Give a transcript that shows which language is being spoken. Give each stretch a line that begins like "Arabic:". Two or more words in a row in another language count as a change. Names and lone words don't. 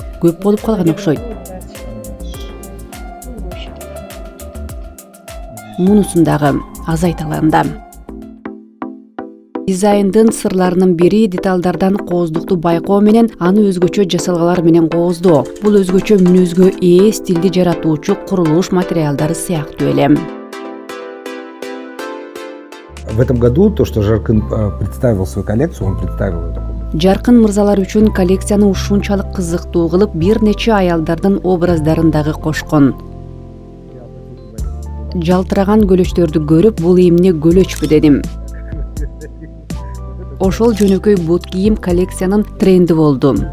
Kyrgyz: Көп болуп калган окшойт. Мунусун дагы азайталам да. Дизайндын сырларынын бири деталдардан кооздукту байкоо менен аны өзгөчө жасалгалар менен кооздоо. Бул өзгөчө мүнөзгө ээ стилди жаратуучу курулуш материалдары сыяктуу эле.
Russian: В этом году то, что Жаркын представил свою коллекцию, он представил ее такую.
Kyrgyz: Жаркын мырзалар үчүн коллекцияны ушунчалык кызыктуу кылып, бир нече аялдардын образдарын дагы кошкон. Жалтыраган көлөчтөрдү көрүп, бул эмне көлөчпү дедим. Ошол жөнөкөй бут кийим коллекциянын тренди болду.